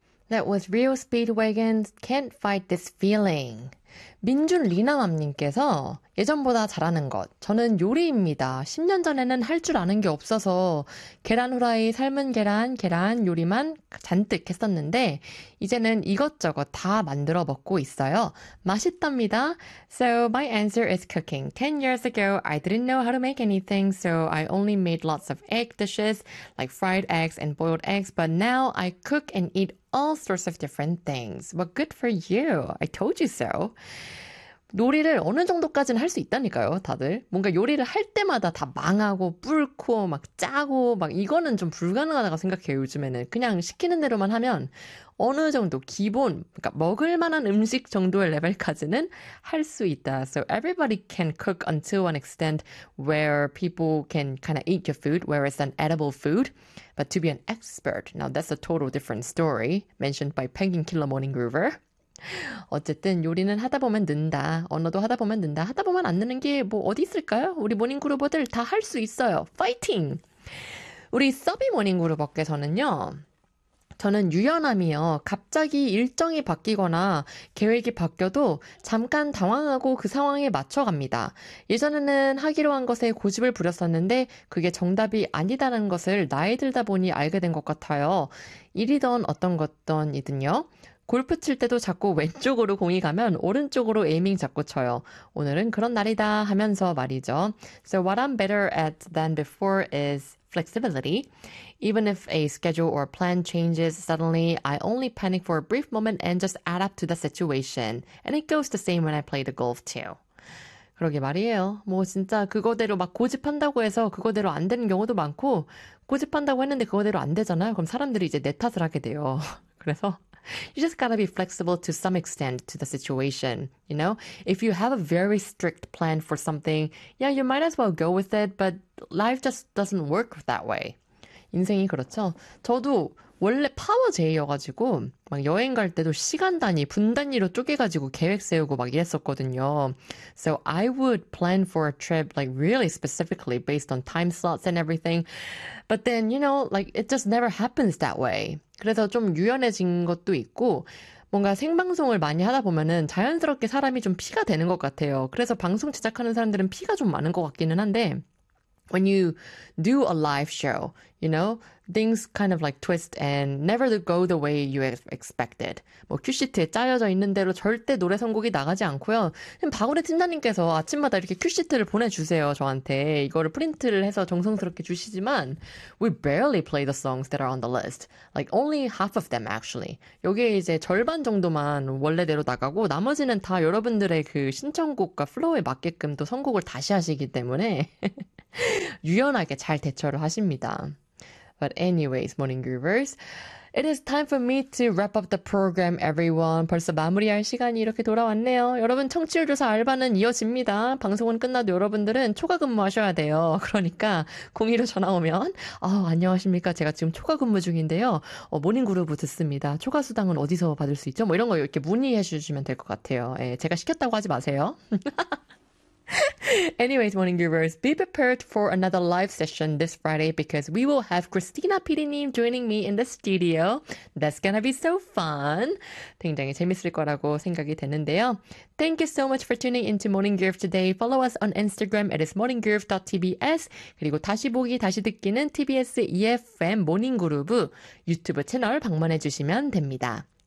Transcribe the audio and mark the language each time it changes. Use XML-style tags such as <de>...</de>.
<en>That was real speedwagons can't fight this feeling.</en> <ko>민준리나맘님께서 예전보다 잘하는 것. 저는 요리입니다. 10년 전에는 할줄 아는 게 없어서 계란 후라이, 삶은 계란, 계란 요리만 잔뜩 했었는데 이제는 이것저것 다 만들어 먹고 있어요. 맛있답니다.</ko> <en>So my answer is cooking. 10 years ago, I didn't know how to make anything, so I only made lots of egg dishes, like fried eggs and boiled eggs, but now I cook and eat all sorts of different things. Well, good for you. I told you so.</en> <ko>놀이를 어느 정도까지는 할수 있다니까요, 다들. 뭔가 요리를 할 때마다 다 망하고, 뿔코, 막 짜고, 막 이거는 좀 불가능하다고 생각해요, 요즘에는. 그냥 시키는 대로만 하면 어느 정도 기본, 그러니까 먹을 만한 음식 정도의 레벨까지는 할수 있다.</ko> <en>So everybody can cook until an extent where people can kind of eat your food, where it's an edible food. But to be an expert, now that's a total different story mentioned by Penguin Killer Morning Groover.</en> <ko>어쨌든 요리는 하다 보면 는다. 언어도 하다 보면 는다. 하다 보면 안 느는 게뭐 어디 있을까요? 우리 모닝그루버들 다할수 있어요. 파이팅! 우리 서비 모닝그루버께서는요. 저는 유연함이요. 갑자기 일정이 바뀌거나 계획이 바뀌어도 잠깐 당황하고 그 상황에 맞춰갑니다. 예전에는 하기로 한 것에 고집을 부렸었는데 그게 정답이 아니다는 것을 나이 들다 보니 알게 된것 같아요. 일이든 어떤 것든이든요. 골프 칠 때도 자꾸 왼쪽으로 공이 가면 오른쪽으로 에이밍 자꾸 쳐요. 오늘은 그런 날이다 하면서 말이죠.</ko> <en>So what I'm better at than before is flexibility. Even if a schedule or plan changes suddenly, I only panic for a brief moment and just adapt to the situation. And it goes the same when I play the golf too.</en> <ko>그러게 말이에요. 뭐 진짜 그거대로 막 고집한다고 해서 그거대로 안 되는 경우도 많고 고집한다고 했는데 그거대로 안 되잖아요. 그럼 사람들이 이제 내 탓을 하게 돼요. 그래서</ko> <en>You just gotta be flexible to some extent to the situation, you know? If you have a very strict plan for something, yeah, you might as well go with it, but life just doesn't work that way.</en> <ko>인생이 그렇죠? 저도 원래 파워 J여가지고, 막 여행 갈 때도 시간 단위, 분 단위로 쪼개가지고 계획 세우고 막 이랬었거든요.</ko> <en>So I would plan for a trip, like really specifically based on time slots and everything. But then, you know, like it just never happens that way.</en> <ko>그래서 좀 유연해진 것도 있고, 뭔가 생방송을 많이 하다 보면은 자연스럽게 사람이 좀 피가 되는 것 같아요. 그래서 방송 제작하는 사람들은 피가 좀 많은 것 같기는 한데,</ko> <en>When you do a live show, you know, things kind of like twist and never go the way you expected.</en> <ko>뭐, 큐시트에 짜여져 있는 대로 절대 노래 선곡이 나가지 않고요. 박원의 팀장님께서 아침마다 이렇게 큐시트를 보내주세요, 저한테. 이거를 프린트를 해서 정성스럽게 주시지만,</ko> <en>We barely play the songs that are on the list. Like, only half of them, actually.</en> <ko>여기에 이제 절반 정도만 원래대로 나가고, 나머지는 다 여러분들의 그 신청곡과 플로우에 맞게끔 또 선곡을 다시 하시기 때문에. 유연하게 잘 대처를 하십니다.</ko> <en>But anyways, morning groovers, it is time for me to wrap up the program, everyone.</en> <ko>벌써 마무리할 시간이 이렇게 돌아왔네요. 여러분, 청취율 조사 알바는 이어집니다. 방송은 끝나도 여러분들은 초과 근무하셔야 돼요. 그러니까 02로 전화 오면, 안녕하십니까? 제가 지금 초과 근무 중인데요. 모닝 그루브 듣습니다. 초과 수당은 어디서 받을 수 있죠? 뭐 이런 거 이렇게 문의해 주시면 될것 같아요. 예, 제가 시켰다고 하지 마세요.</ko> <en>Anyways, morning groovers, be prepared for another live session this Friday because we will have Christina PD님 joining me in the studio. That's gonna be so fun.</en> <ko>굉장히 재밌을 거라고 생각이 되는데요.</ko> <en>Thank you so much for tuning into Morning Groove today. Follow us on Instagram at morninggroove.tbs.</en> <ko>그리고 다시 보기, 다시 듣기는 TBS EFM 모닝 그루브 유튜브 채널 방문해 주시면 됩니다.</ko>